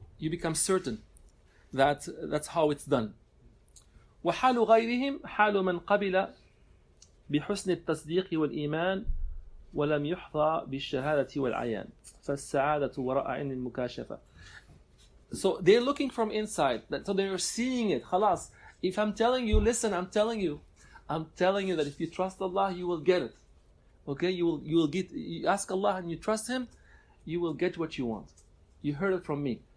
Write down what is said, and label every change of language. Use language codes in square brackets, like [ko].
[en] You become certain that that's how it's done. [ar] وحال غيرهم حال من قبل بحسن التصديق والإيمان ولم يحظى بالشهادة والعيان فالسعادة وراء عين المكاشفة. [en] So they're looking from inside. So they're seeing it. خلاص. If I'm telling you, listen, I'm telling you that if you trust Allah, you will get it. Okay, you will get. You ask Allah and you trust Him, you will get what you want. You heard it from me.